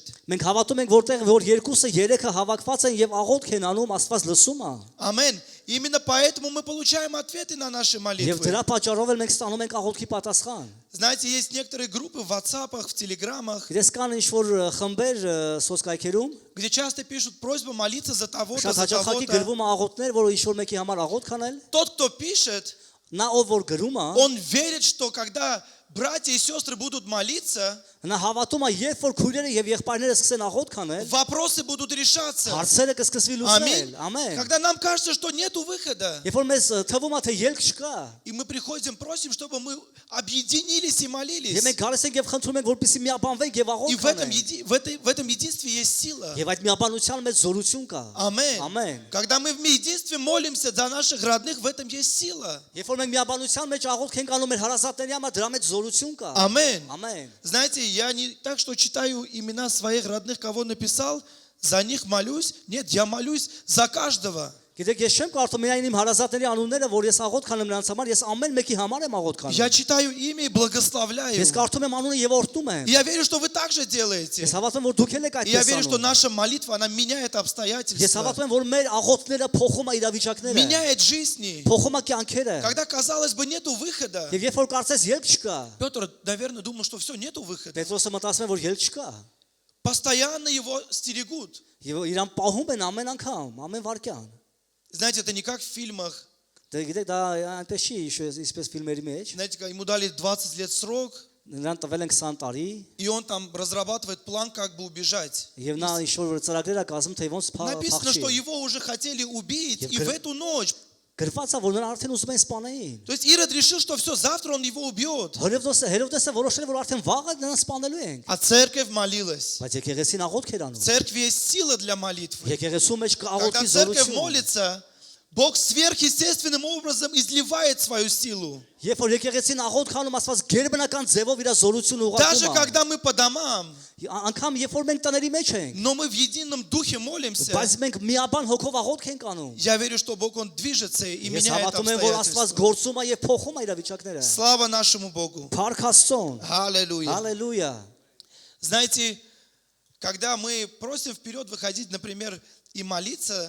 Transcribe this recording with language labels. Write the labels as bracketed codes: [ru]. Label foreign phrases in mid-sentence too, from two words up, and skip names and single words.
[hy] Մենք հավատում ենք, որտեղ որ երկուսը երեքը հավաքված են եւ աղոթք են անում, Աստված լսում է։ [ru] Аминь. Именно поэтому мы получаем ответы на наши [hy] Եվ [ru] молитвы. [hy] դրա պատճառով էլ մենք ստանում ենք աղոթքի պատասխան։ [ru] Знаете, есть некоторые группы в WhatsApp, в Телеграмах, [hy] Գիտես կան ինչ-որ խմբեր սոցկայքերում, [ru] где часто пишут просьбу молиться за того-то, [hy] շատ [ru] за [hy] հաճախակի [ru] того-то. [hy] գրվում է աղոթքներ, որ ինչ-որ մեկի համար աղոթք անել, [ru] Тот, кто пишет, [hy] նա ով որ գրում է, [ru] он верит, что когда братья и сестры будут молиться, [hy] նա հավատում է, երբ որ քույրերը եւ եղբայրները սկսեն աղոթք անել, [ru] вопросы будут решаться. [hy] հարցերը կսկսվի լուծել։ [ru] Аминь. [hy] Ամեն։ [ru] Когда нам кажется, что нету выхода, [hy] Երբ որ մեզ թվում է, թե ելք չկա, [ru] и мы приходим, просим, чтобы мы объединились и молились. [hy] եւ մենք գալիս ենք եւ խնդրում ենք, որպեսզի միաբանվենք եւ [ru] И [hy] աղոթք [ru] в этом, [hy] անենք։ [ru] в этом единстве есть сила. [hy] Եվ այդ միաբանության մեջ զորություն կա։ [ru] Аминь. [hy] Ամեն։ [ru] Когда мы в единстве молимся за наших родных, в этом есть сила. [hy] Երբ որ մենք միաբանության մեջ աղոթք ենք անում մեր հարազատների համար, դրա մեջ զորություն կա։ [ru] Аминь. [hy] Ամեն։ [ru] Знаете, я не так, что читаю имена своих родных, кого написал, за них молюсь. Нет, я молюсь за каждого. [hy] Գիտեք, ես չեմ կարծում միայն իմ հարազատների անունները, որ ես աղոթք անեմ նրանց համար, ես ամեն մեկի համար եմ աղոթք անում։ [ru] Я читаю имя и благословляю. [hy] Ես կարդում եմ անունը եւ օրհնում եմ։ [ru] И я верю, что вы так же делаете. [hy] Ես հավատում եմ, որ դուք էլ եք [ru] И я [hy] այդպես [ru] верю, что [hy] անում։ [ru] наша молитва, она меняет [hy] Ես [ru] обстоятельства, [hy] հավատում եմ, որ մեր աղոթքները փոխում է իրավիճակները, [ru] меняет жизни. [hy] փոխում է կյանքերը։ [ru] Когда, казалось бы, нету выхода, [hy] Եվ երբ որ կարծես ելք չկա, [ru] Петр, наверное, думал, что все, нету выхода. [hy] Պետրոսը մտածում է, որ ելք չկա։ [ru] Постоянно его стерегут. [hy] Եվ իրան պահում են ամեն անգամ, ամեն վարքյան։ [ru] Знаете, это не как в фильмах. [hy] Դե գիտեք, դա այնպես չի, ինչպես ֆիլմերի մեջ։ [ru] Знаете, ему дали 20 лет срок, [hy] Նրան տվել են 20 տարի, [ru] и он там разрабатывает план, как бы убежать. [hy] եւ նա ինչ-որ ծրագրեր է կազմում, թե ոնց [ru] Написано, что [hy] փախչի։ [ru] его уже хотели убить, [hy] Я [ru] и в эту ночь. [hy] Գրված է, որ նրան արդեն ուզում են սպանել։ [ru] То есть Ирод решил, что все, завтра он его убьет. [hy] Հերովդեսը որոշել է, որ արդեն վաղը նրան սպանելու են։ [ru] А церковь молилась. [hy] Բայց եկեղեցին աղոթք էր [ru] В [hy] անում։ [ru] церкви есть сила для молитвы. [hy] Եկեղեցու մեջ կա [ru] Когда [hy] աղոթքի [ru] церковь [hy] զորություն։ [ru] молится, Бог сверхъестественным образом изливает свою силу. [hy] Երբ որ եկեղեցին աղոթք անում, Աստված գերբնական ձևով իր զորությունը [ru] Даже [hy] ուղարկում է։ [ru] когда мы по домам, [hy] Անկամ երբ որ մենք տների մեջ ենք, [ru] но мы в едином духе молимся, [hy] բայց մենք միաբան հոգով աղոթք ենք անում։ [ru] я верю, что Бог, Он движется и [hy] Ես [ru] меняет [hy] հավատում եմ, որ Աստված [ru] обстоятельства. [hy] գործում է եւ փոխում է իրավիճակները։ [ru] Слава нашему Богу. [hy] Փառք Աստծուն։ [ru] Аллилуйя. [hy] Հալելույա։ [ru] Знаете, когда мы просим вперед выходить, например, и молиться,